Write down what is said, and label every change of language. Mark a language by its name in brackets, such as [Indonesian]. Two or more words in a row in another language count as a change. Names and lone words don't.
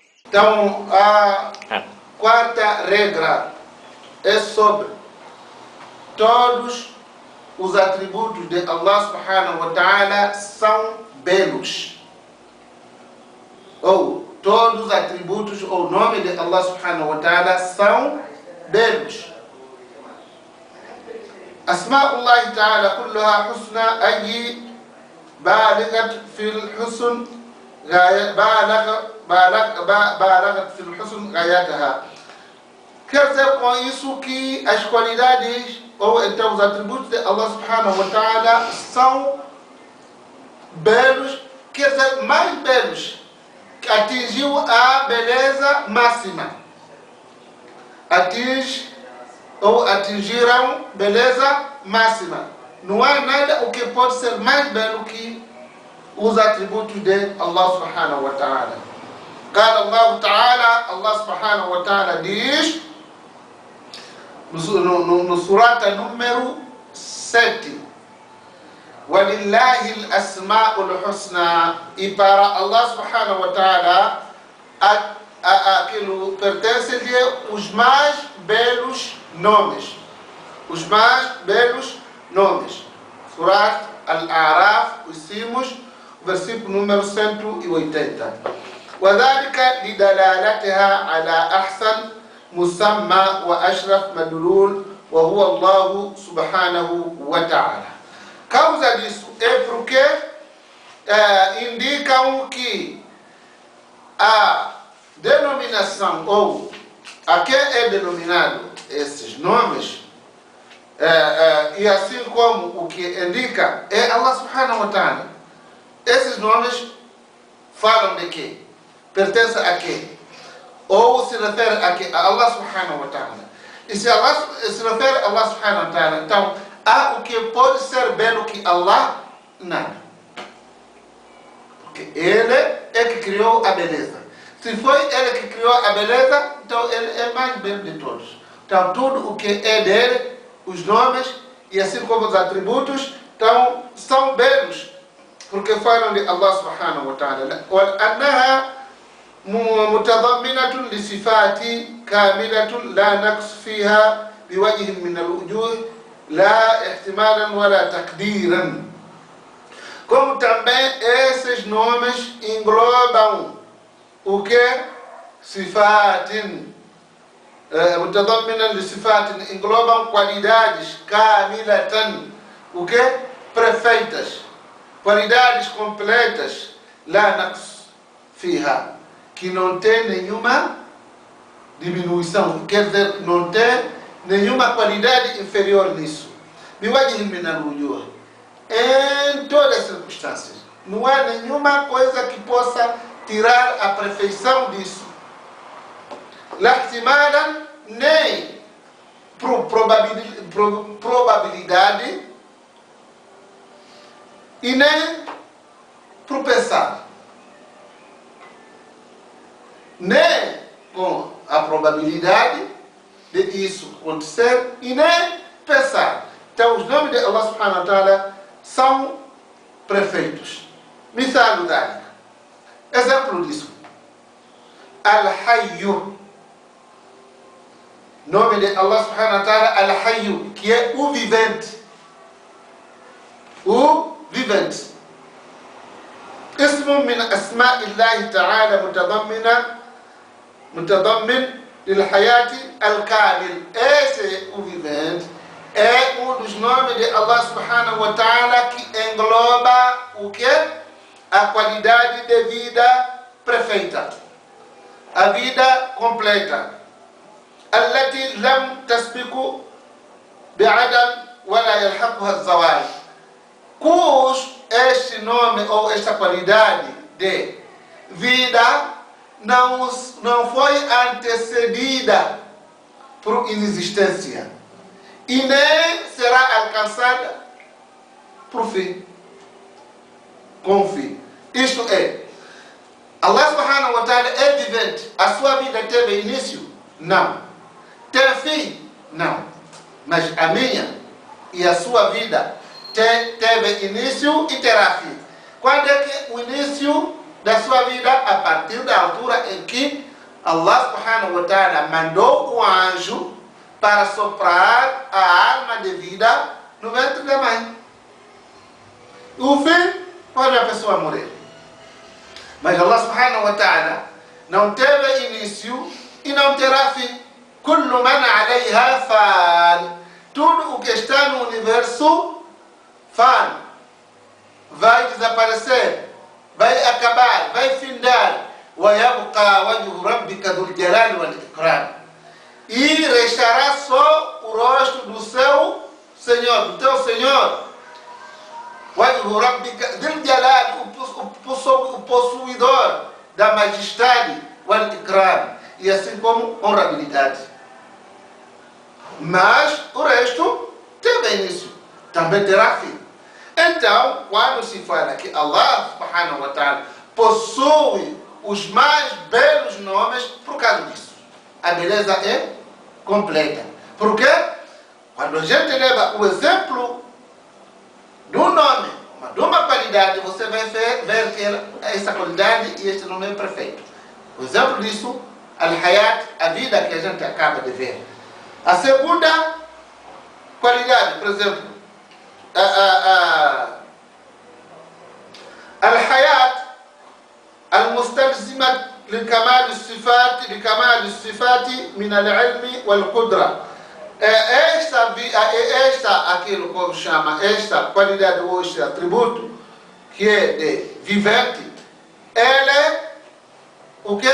[Portuguese] Então, a quarta regra é sobre todos os atributos de Allah [Arabic] سبحانه وتعالى [Portuguese] são belos. Ou todos os atributos ou nome de Allah [Arabic] سبحانه وتعالى [Portuguese] são belos. [Arabic] أسماء الله تعالى كلها حسنى أي بالغة في الحسن بلغت في الحسن غايتها. [Portuguese] Quer dizer com isso que as qualidades ou então os atributos de Allah [Arabic] سبحانه وتعالى [Portuguese] são belos, quer dizer mais belos, que atingiu a beleza máxima. Atingiram beleza máxima. Não há nada o que pode ser mais belo que os atributos de Allah [Arabic] سبحانه وتعالى. قال الله تعالى, [Portuguese] Allah [Arabic] سبحانه وتعالى [Portuguese] diz no surata número 7: [Arabic] وَلِلَّهِ الْأَسْمَاءُ الْحُسْنَى. [Portuguese] E para Allah [Arabic] سبحانه وتعالى [Portuguese] aquilo pertence-lhe os mais belos nomes. Os mais belos nomes. Surat Al-A'raf, vimos o versículo número 180. [Arabic] وذلك لدلالتها على أحسن مسمى وأشرف مدلول وهو الله سبحانه وتعالى. [Portuguese] Causa disso é porque indicam que a denominação ou a que é denominado esses nomes e assim como o que indica é Allah [Arabic] سبحانه وتعالى. [Portuguese] Esses nomes falam de quê? Pertence a quê? Ou se refere a quê? A Allah [Arabic] سبحانه وتعالى. [Portuguese] E se Allah se refere a Allah [Arabic] سبحانه وتعالى, [Portuguese] então há o que pode ser belo que Allah? Nada. Porque Ele é que criou a beleza. Se foi Ele que criou a beleza, então Ele é mais belo de todos. Então tudo o que é dele, os nomes e assim como os atributos, então são belos. Porque falam de Allah [Arabic] سبحانه وتعالى. وَأَنَّهَا متضمنة لصفات كاملة لا نقص فيها بوجه من الوجوه لا احتمالا ولا تقديرا. [Portuguese] Como também esses nomes englobam o que? [Arabic] صفات متضمنة لصفات [Portuguese] englobam qualidades kamilatan. O que? Perfeitas. Qualidades completas. [Arabic] لا نقص فيها. [Portuguese] Que não tem nenhuma diminuição, quer dizer, não tem nenhuma qualidade inferior nisso. Em todas as circunstâncias. Não há nenhuma coisa que possa tirar a perfeição disso. Lahtimalan, nem probabilidade e nem pro pensar. Nem com a probabilidade de isso acontecer e nem pensar. Então os nomes de Allah [Arabic] سبحانه وتعالى [Portuguese] são perfeitos. [Arabic] مثال ذلك. [Portuguese] Exemplo disso. Al-Hayyu. Nome de Allah [Arabic] سبحانه وتعالى [Portuguese] Al-Hayyu, que é o vivente. O vivente. اسم من أسماء الله تعالى متضمن للحياة الكامل. Esse o vivente é dos nomes de Allah [Arabic] سبحانه وتعالى [Portuguese] que engloba o que? A qualidade de vida perfeita. A vida completa. التي لم تسبق بعدم ولا يلحقها الزوال. Este nome ou esta qualidade de vida não foi antecedida por inexistência e nem será alcançada por fim, com fim. Isto é, Allah [Arabic] سبحانه وتعالى [Portuguese] é vivente. A sua vida teve início? Não. Teve fim? Não. Mas a minha e a sua vida teve início e terá fim. Quando é que o início da sua vida? A partir da altura em que Allah [Arabic] سبحانه وتعالى [Portuguese] mandou o anjo para soprar a alma de vida no ventre da mãe. O fim, pode a pessoa morrer. Mas Allah [Arabic] سبحانه وتعالى [Portuguese] não teve início e não terá fim. [Arabic] كل من عليها فان. [Portuguese] Tudo o que está no universo, fan. Vai desaparecer, vai acabar, vai findar. [Arabic] وَيَبْقَى وَجْهُ رَبِّكَ ذُو الْجَلَالِ وَالْإِكْرَامِ. [Portuguese] E restará só o rosto do seu Senhor, do teu Senhor. [Arabic] وَجْهُ رَبِّكَ ذُو الْجَلَالِ, [Portuguese] o possuidor da majestade, وَالْإِكْرَامِ, e assim como honrabilidade. Mas o resto teve início, também terá fim. Então, quando se fala que Allah [Arabic] سبحانه وتعالى [Portuguese] possui os mais belos nomes, por causa disso, a beleza é completa. Por quê? Quando a gente leva o exemplo do nome, de uma qualidade, você vai ver que essa qualidade e este nome é perfeito. O exemplo disso, Al-Hayat, a vida que a gente acaba de ver. A segunda qualidade, por exemplo, [Arabic] Al-Hayat المستلزمة لكمال الصفات من العلم والقدرة. [Portuguese] Aquilo como chama, esta qualidade ou este atributo, que é de vivente, ela é o que?